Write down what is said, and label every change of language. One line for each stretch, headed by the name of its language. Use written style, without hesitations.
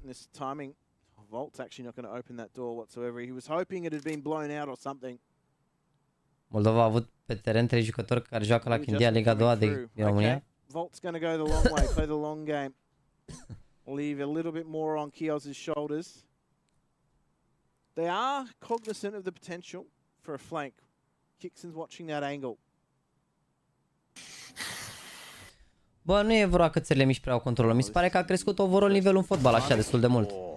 English: This timing, Volt's actually not going to open that door whatsoever. He was hoping it had been blown out or something.
Romanian: Moldova a avut pe teren 3 jucători care joacă la Chindia Liga 2 din România.
English: Volt's going to go the long way, play the long game. Leave a little bit more on Kioz's shoulders. They are cognizant of the potential for a flank. Kixon's watching that angle.
Romanian: Bă, nu e vreo că țările mici prea au controlul. Mi se pare că a crescut overall nivelul în fotbal așa destul de mult.